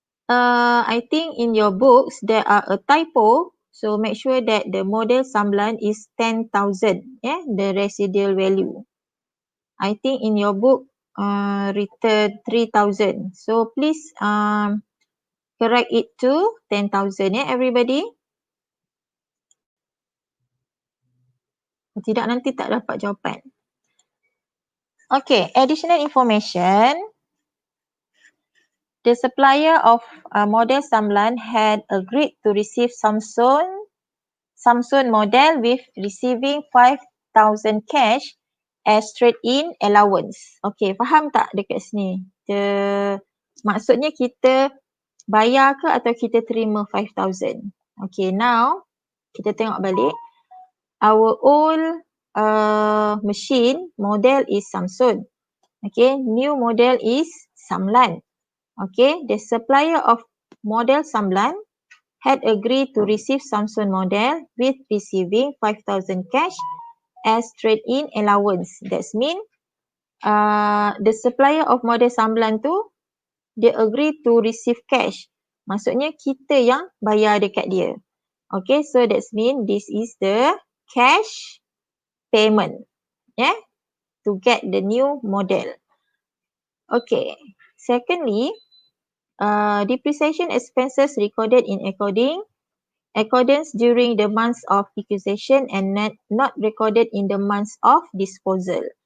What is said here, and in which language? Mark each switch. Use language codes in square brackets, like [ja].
[en] I think in your books there are a typo, so make sure that the model Samlan is 10,000, yeah, the residual value. I think in your book written 3,000. So please correct it to 10,000 ya everybody. [ms] Tidak nanti tak dapat jawapan. [en] Okay, additional information. The supplier of model Samlan had agreed to receive Samsung model with receiving 5,000 cash as trade-in allowance. [ms] Okay, faham tak dekat sini? Maksudnya kita bayar ke atau kita terima 5,000? [en] Okay, now [ms] kita tengok balik. [en] Our old machine model is Samsung. Okay, new model is Samlan. Okay, the supplier of model Samlan had agreed to receive Samsung model with receiving 5,000 cash as trade-in allowance. That means the supplier of model Samlan [ms] tu dia [en] agree to receive cash. [ms] Maksudnya kita yang bayar dekat dia. [en] Okay, so that means this is the cash payment. Yeah, to get the new model. Okay, secondly, depreciation expenses recorded in accordance during the months of acquisition and not recorded in the months of disposal.